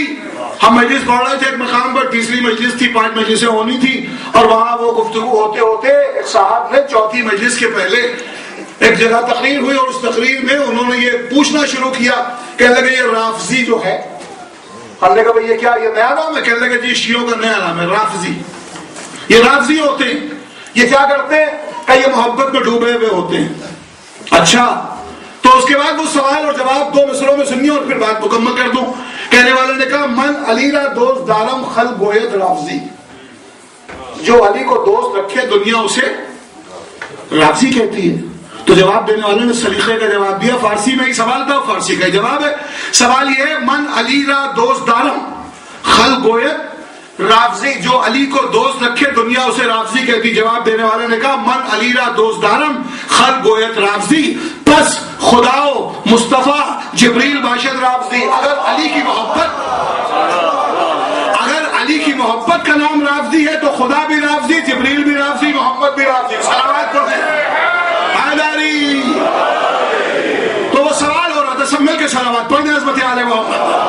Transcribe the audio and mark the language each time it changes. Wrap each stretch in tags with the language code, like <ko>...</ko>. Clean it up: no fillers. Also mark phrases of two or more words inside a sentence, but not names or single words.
<ur>ہم مجلس پڑھ رہے تھے ایک مقام پر، تیسری مجلس تھی، 5 مجلسیں ہونی تھی، اور وہاں وہ گفتگو ہوتے ہوتے ایک صاحب نے چوتھی مجلس کے پہلے ایک جگہ تقریر ہوئی اور اس تقریر میں انہوں نے یہ پوچھنا شروع کیا، کہنے لگے یہ رافضی جو ہے، ہم نے کہا بھئی یہ کیا، یہ نیا نام ہے؟ کہنے لگے جی شیعوں کا نیا نام ہے رافضی، یہ رافضی ہوتے ہیں، یہ کیا کرتے ہیں کہ یہ محبت میں ڈوبے ہوئے ہوتے ہیں۔ اچھا، تو اس کے بعد وہ سوال اور جواب 2 مصروں میں سنیے اور پھر بات مکمل کر دوں۔ کہنے والے نے کہا</ur> <fa>من علی را دوست دارم خلق گوید رافضی،</fa> <ur>جو علی کو دوست رکھے دنیا اسے رافضی کہتی ہے۔ تو جواب دینے والے نے سلیقے کا جواب دیا، فارسی میں ہی سوال تھا، فارسی کا جواب ہے۔ سوال یہ ہے</ur> <fa>من علی را دوست دارم خلق گوید رافضی،</fa> <ur>جو علی کو دوست رکھے دنیا اسے رافضی کہتی۔ جواب دینے والے نے کہا</ur> <fa>من علی را دوست دارم خلق گوید رافضی، پس خداو مصطفیٰ جبریل باشد رافضی۔</fa> <ur>اگر علی کی محبت کا نام رافضی ہے تو خدا بھی رافضی، جبریل بھی رافضی، محمد بھی رافضی۔ صلوات پڑھیں حیدری۔ تو وہ سوال ہو رہا تھا، سب مل کے صلوات پڑھیں عظمت آل محمد۔</ur>